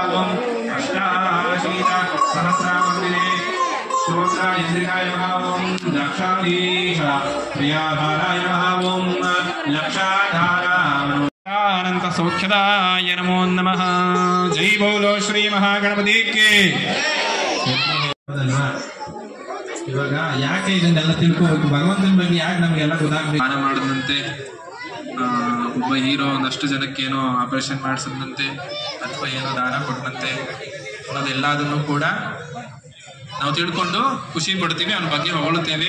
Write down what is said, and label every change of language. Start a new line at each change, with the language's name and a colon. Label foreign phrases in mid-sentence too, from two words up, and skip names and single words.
Sanskrit: ఓం అష్టాశీత సహస్రామందిరే శ్రోత్ర ఇంద్రియాయ నమః. ఓం దక్షాధీశ ప్రియాధారాయ నమః. ఓం లక్షాధారానంత సౌఖ్యదాయ నమో నమః.
Hindi: जय बोलो
Telugu: శ్రీ మహాగణపతికి.
Kannada: ಇವಾಗ ಯಾಕೆ ಇದನ್ನೆಲ್ಲ ತಿಳ್ಕೋಬೇಕು, ಭಗವಂತನ ಬಗ್ಗೆ ಯಾಕೆ ನಮಗೆಲ್ಲ ಗೊತ್ತಾಗಬೇಕು. ದಾನ ಮಾಡಿದಂತೆ ಒಬ್ಬ ಹೀರೋ ಒಂದಷ್ಟು ಜನಕ್ಕೇನೋ ಆಪರೇಷನ್ ಮಾಡಿಸಿದಂತೆ ಅಥವಾ ಏನೋ ದಾನ ಕೊಟ್ಟಂತೆ ಅನ್ನೋದೆಲ್ಲದನ್ನು ಕೂಡ ನಾವು ತಿಳ್ಕೊಂಡು ಖುಷಿ ಪಡ್ತೀವಿ, ಅವನ ಬಗ್ಗೆ ಹೊಗಳುತ್ತೇವೆ.